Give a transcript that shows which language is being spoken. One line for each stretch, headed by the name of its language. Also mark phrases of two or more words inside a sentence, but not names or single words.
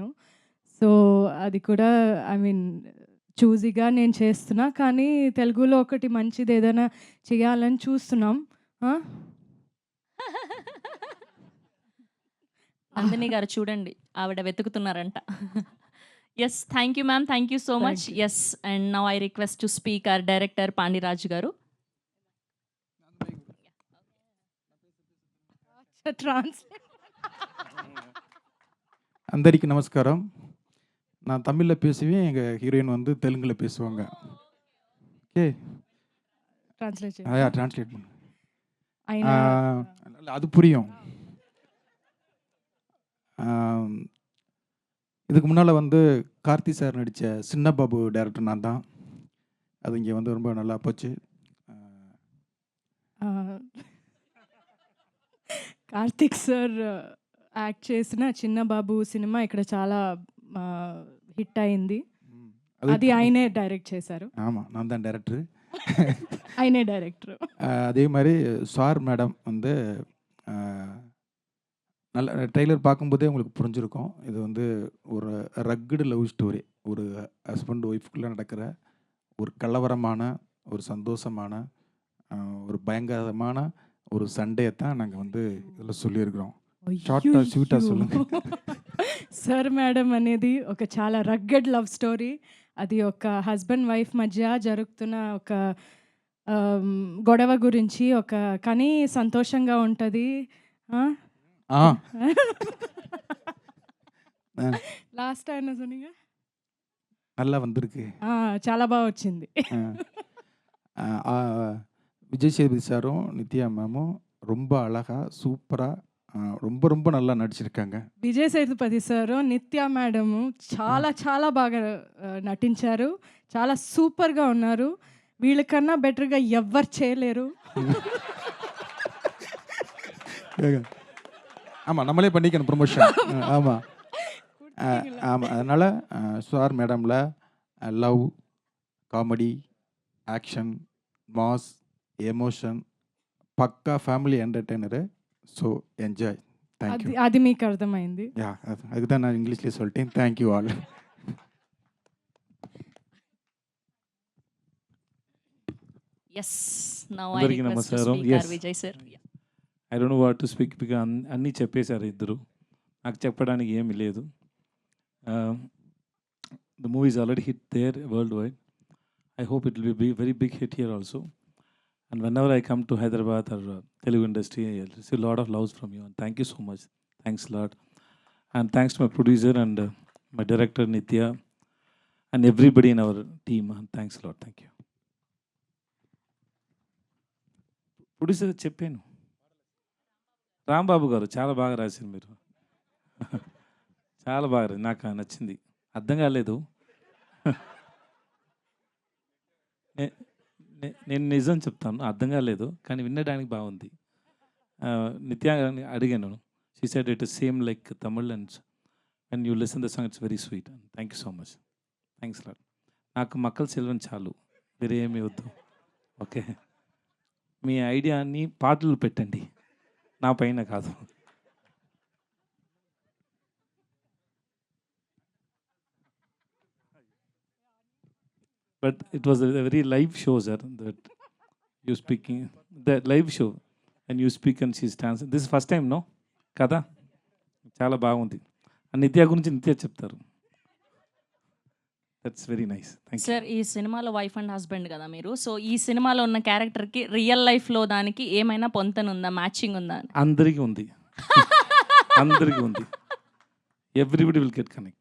Telugu: సో, అది కూడా
English: I mean
Telugu: చూజీగా నేను చేస్తున్నా. కానీ తెలుగులో ఒకటి మంచిదేదైనా చేయాలని చూస్తున్నాం. ఆ! నందిని గారు చూడండి, ఆవిడ వెతుకుతున్నారంట.
English: Yes. Thank you ma'am. Thank you so much. Thank you. Yes. And now I request to speak our director పాండిరాజు గారు. ట్రాన్స్‌లేట్
Tamil: అందరికీ நமஸ்காரம். நான் தமிழில் பேசுவேன், எங்கள் ஹீரோயின் வந்து தெலுங்கில் பேசுவாங்க. ஓகே,
Telugu: ట్రాన్స్‌లేట్ చేయి.
Tamil: அதையா டிரான்ஸ்லேட் பண்ணு.
Telugu: అయినా
Tamil: அது புரியும். ஆம், இதுக்கு முன்னால் வந்து கார்த்தி சார் நடித்த சின்ன பாபு டேரக்டர் நான் தான். அது இங்கே வந்து ரொம்ப நல்லா போச்சு.
Telugu: కార్తిక్ సార్ యాక్ట్ చేసిన 'చిన్న బాబు' సినిమా ఇక్కడ చాలా హిట్ అయింది. అది ఆయనే డైరెక్ట్ చేశారు.
Tamil: ஆமாம், நான் தான் டேரக்டரு.
Telugu: ఆయనే డైరెక్టర్.
Tamil: அதே மாதிரி சார் மேடம் வந்து நல்ல ட்ரெய்லர் பார்க்கும்போதே உங்களுக்கு புரிஞ்சிருக்கும். இது வந்து ஒரு
English: rugged love story.
Tamil: ஒரு ஹஸ்பண்ட் ஒய்ஃப்குள்ளே நடக்கிற ஒரு கலவரமான, ஒரு சந்தோஷமான, ஒரு பயங்கரமான ஒரு சண்டையை தான் நாங்கள் வந்து இதில் சொல்லியிருக்கிறோம்.
Telugu: షార్ట్‌గా స్వీట్‌గా சொல்லுங்க. సర్ మేడం అనేది ఒక చాలా
English: rugged love story.
Telugu: అది ఒక హస్బెండ్ వైఫ్ మధ్య జరుగుతున్న ఒక గొడవ గురించి కానీ సంతోషంగా ఉంటది. ஆ లాస్ట్ ఆయన சொன்னீங்க?
Tamil: நல்லா வந்திருக்கு.
Telugu: చాలా బాగా వచ్చింది.
Tamil: விஜய் சேதுபதி சாரும் நித்யா மேமும் ரொம்ப அழகாக சூப்பராக ரொம்ப ரொம்ப நல்லா நடிச்சிருக்காங்க.
Telugu: విజయ్ సేతుపతి సారు, నిత్య మేడము చాలా చాలా బాగా నటించారు. చాలా సూపర్‌గా ఉన్నారు. వీళ్ళకన్నా బెటర్‌గా ఎవ్వరు చేయలేరు.
Tamil: ஆமாம், நம்மளே பண்ணிக்கணும் ப்ரொமோஷன். ஆமாம் ஆமாம். அதனால் சார் மேடமில் லவ், காமெடி, ஆக்ஷன், மாஸ், எமோஷன்,
Telugu: పక్కా
English: family entertainer. So enjoy. Thank you.
Telugu: అది మీకు అర్థమైంది.
Tamil: யா, அதுக்கு தான் நான் இங்கிலீஷ்லேயே சொல்லிட்டேன்.
English: Thank you all. యెస్. Now I
Telugu: అందరికీ
English: request to
Telugu: నమస్కారం.
English: speak our Yes.
Telugu: విజయ్ సార్.
English: I don't know what to speak because
Telugu: అన్నీ చెప్పేశారు ఇద్దరు. నాకు చెప్పడానికి ఏమీ లేదు.
English: The movie is already hit there worldwide. I hope it will be very big hit here also. And whenever I come to హైదరాబాద్ or Telugu industry, I receive lot of loves from you and thank you so much. Thanks lot. And thanks to my producer and my director నిత్య and everybody in our team. Thanks lot. Thank you.
Telugu: ప్రొడ్యూసర్ చెప్పాను, రాంబాబు గారు చాలా బాగా రాశారు మీరు. చాలా బాగా నాకు నచ్చింది. అర్థం కాలేదు. నేను నిజం చెప్తాను, అర్థం కాలేదు కానీ వినడానికి బాగుంది. నిత్య అడిగాను,
English: She said it is same like Tamil and you listen the song, it's very sweet. Thank you so much. Thanks lot.
Telugu: నాకు మక్కల సెల్వన్ చాలు, వేరే ఏమీ వద్దు. ఓకే, మీ ఐడియాని పాటలు పెట్టండి, నా పైన కాదు.
English: But it was a very live show, sir, that you speaking, the live show and you speak and she stands. This is first time, no?
Telugu: కదా, చాలా బాగుంది. నిత్య గురించి నిత్య చెప్తారు.
English: That's very nice. Thank you.
Telugu: సార్, ఈ సినిమాలో
English: wife and husband
Telugu: కదా మీరు. సో ఈ సినిమాలో ఉన్న క్యారెక్టర్కి
English: real lifeలో
Telugu: దానికి ఏమైనా పొంతనుందా, మ్యాచింగ్ ఉందా? అందరికీ ఉంది. అందరికీ ఉంది.
English: everybody will get connect.